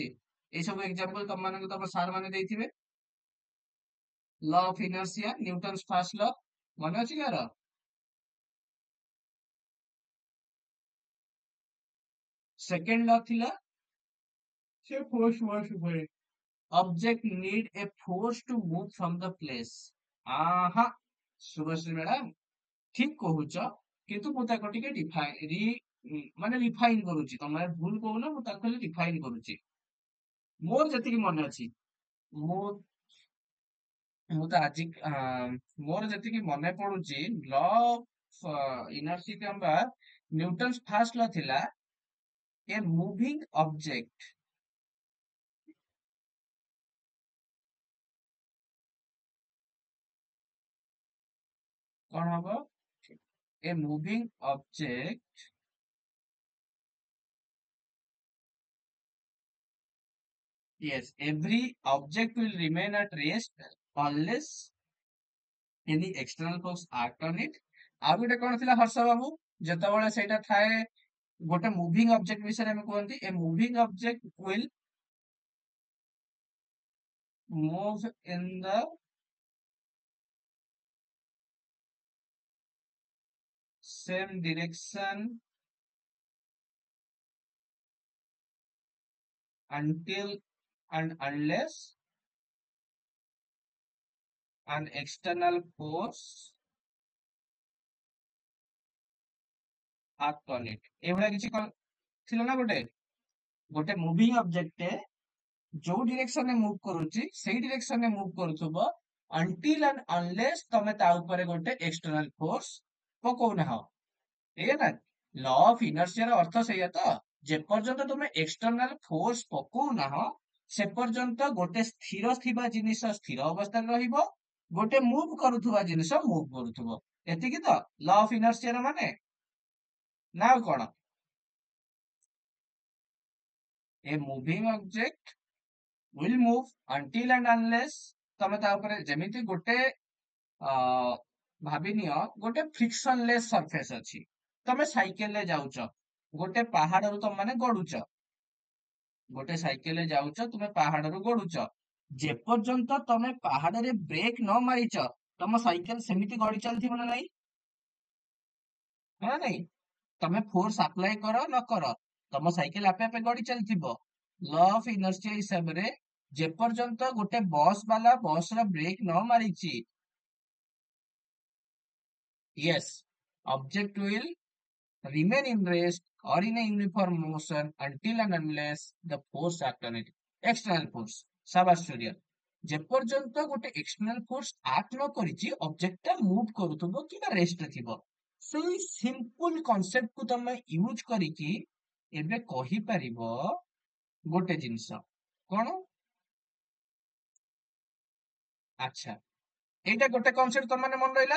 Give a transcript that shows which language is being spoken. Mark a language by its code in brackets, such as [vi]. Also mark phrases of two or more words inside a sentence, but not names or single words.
[or] ଏଇ ସବୁ ଏକ୍ସାମ୍ପଲ ତମମାନଙ୍କୁ ତମ ସାର୍ ମାନେ ଦେଇଥିବେ। [en] law of inertia, Newton's first law, [or] ମନେ ଅଛି କାହାର? [en] second law [or] ଥିଲା ସେ [en] force word [or] ଉପରେ, [en] object need a force to move from the place। [or] ଆହା, ଶୁଭଶ୍ରୀ ମ୍ୟାଡାମ ଠିକ କହୁଛ, କିନ୍ତୁ ମୁଁ ତାକୁ ଟିକେ ମାନେ ରିଫାଇନ କରୁଛି। ତମେ ଭୁଲ କହୁନ, ମୁଁ ତାକୁ ଖାଲି ରିଫାଇନ କରୁଛି। ମୋର ଯେତିକି ମନେ ଅଛି, ମୁଁ ମୁଁ ତ ଆଜି ମୋର ଯେତିକି ମନେ ପଡୁଛି, [en] law of inertia [or] କିମ୍ବା [en] Newton's first law [or] ଥିଲା [en] a moving object, [or] କଣ ହବ? [en] a moving object, yes, every object will remain at rest unless any external force act on it। [or] ଆଉ ଗୋଟେ କଣ ଥିଲା ହର୍ଷ ବାବୁ, ଯେତେବେଳେ ସେଇଟା ଥାଏ ଗୋଟେ ମୁଭିଂ ଅବଜେକ୍ଟ ବିଷୟରେ ଆମେ କୁହନ୍ତି, [en] a moving object will move in the same direction until and unless an external force act on it। [or] ଏଇଭଳିଆ କିଛି ଥିଲା ନା ଗୋଟେ, ଗୋଟେ [en] moving object [or] ଯୋଉ ଡିରେକ୍ସନରେ ମୁଭ କରୁଛି ସେଇ ଡିରେକ୍ସନରେ ମୁଭ କରୁଥିବ [en] until and unless [or] ତମେ ତା ଉପରେ ଗୋଟେ [en] external force [or] ପକଉନାହ। ଏଇଆ ନା, [en] law of inertia [or] ଅର୍ଥ ସେଇଆ ତ, ଯେପର୍ଯ୍ୟନ୍ତ ତମେ [en] external force [or] ପକଉନାହ ସେ ପର୍ଯ୍ୟନ୍ତ ଗୋଟେ ସ୍ଥିର ଥିବା ଜିନିଷ ସ୍ଥିର ଅବସ୍ଥାରେ ରହିବ, ଗୋଟେ ମୁଭ କରୁଥିବା ଜିନିଷ ମୁଭ କରୁଥିବ। ଏତିକି ତ [en] law of inertia [or] ମାନେ, ନା ଆଉ କଣ? [en] a moving object will move until and unless [or] ତମେ ତା ଉପରେ, ଯେମିତି ଗୋଟେ ଭାବିନିଅ ଗୋଟେ [en] frictionless surface [or] ଅଛି, ତମେ ସାଇକେଲରେ ଯାଉଛ, ଗୋଟେ ପାହାଡରୁ ତମେ ମାନେ ଗଡୁଛ, ଗୋଟେ ସାଇକେଲରେ ଯାଉଛ ତୁମେ ପାହାଡରୁ ଗଡୁଛ, ଯେପର୍ଯ୍ୟନ୍ତ ତମେ ପାହାଡରେ ବ୍ରେକ୍ ନ ମାରିଛ ତମ ସାଇକେଲ ସେମିତି ଗଡି ଚାଲିଥିବ ନା ନାଇଁ, ହଁ ନା ନାଇଁ? ତମେ [en] force apply [or] କର ନ କର, ତମ ସାଇକେଲ ଆପେ ଆପେ ଗଡି ଚାଲିଥିବ। [en] law of inertia [or] ହିସାବରେ ଯେପର୍ଯ୍ୟନ୍ତ ଗୋଟେ ବସ୍ ବାଲା ବସ ର ବ୍ରେକ୍ ନ ମାରିଛି, [en] yes, object will remain in rest or in a uniform motion until and unless the force act on it. External force. [or] ସାବାସ ସୂର୍ୟ। ଯେପର୍ଯ୍ୟନ୍ତ ଗୋଟେ [en] external force act [or] ନ କରିଛି ଅବଜେକ୍ଟ ଟା ମୁଭ କରୁଥିବ କିମ୍ବା ରେଷ୍ଟରେ ଥିବ। ସେଇ [en] simple concept [or] କୁ ତମେ ୟୁଜ କରିକି ଏବେ କହିପାରିବ ଗୋଟେ ଜିନିଷ କଣ? ଆଚ୍ଛା, ଏଇଟା ଗୋଟେ କନସେପ୍ଟ ତମ ମାନେ ମନେ ରହିଲା।